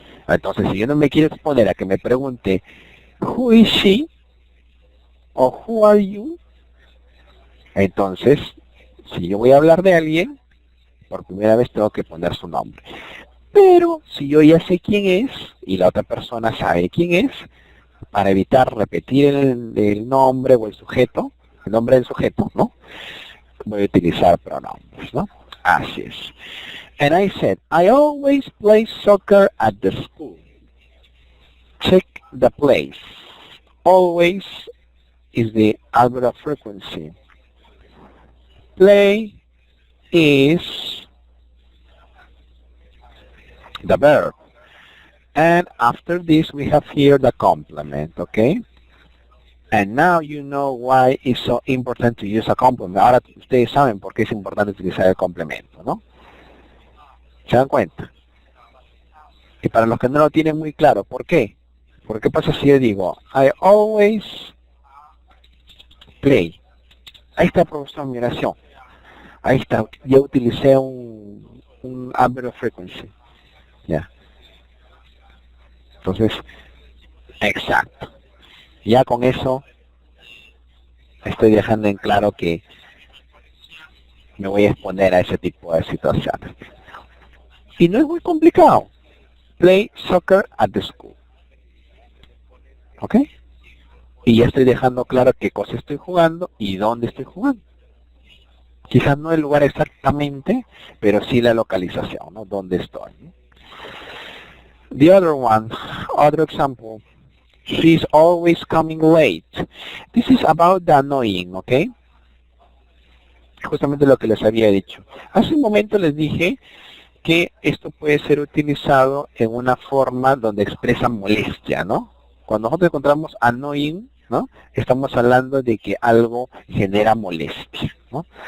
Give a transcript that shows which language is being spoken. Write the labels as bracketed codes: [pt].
[es] Entonces, si yo no me quiero exponer a que me pregunte [en] who is she [es] o [en] who are you, [es] entonces, si yo voy a hablar de alguien, por primera vez tengo que poner su nombre. Pero si yo ya sé quién es y la otra persona sabe quién es, para evitar repetir el nombre o el sujeto, el nombre del sujeto, ¿no?, voy a utilizar pronombres, ¿no? Así es. [en] And I said, I always play soccer at the school. Check the place. Always is the adverb of frequency. Play is the verb. And after this we have here the complement, okay? And now you know why it's so important to use a complement. [es] Ahora ustedes saben por qué es importante utilizar el complemento, ¿no? ¿Se dan cuenta? Y para los que no lo tienen muy claro, ¿por qué? ¿Por qué pasa si yo digo, [en] I always play? [es] Ahí está, profesor, mi oración. Ahí está, ya utilicé un [en] adverb of frequency. [es] Ya. Entonces, exacto. Ya con eso estoy dejando en claro que me voy a exponer a ese tipo de situaciones. Y no es muy complicado. [en] Play soccer at the school. [es] ¿Ok? Y ya estoy dejando claro qué cosa estoy jugando y dónde estoy jugando. Quizás no el lugar exactamente, pero sí la localización, ¿no? Dónde estoy. [en] The other one, other example. She's always coming late. This is about the annoying, ¿ok? [es] Justamente lo que les había dicho. Hace un momento les dije que esto puede ser utilizado en una forma donde expresa molestia, ¿no? Cuando nosotros encontramos annoying, ¿no? Estamos hablando de que algo genera molestia, ¿no?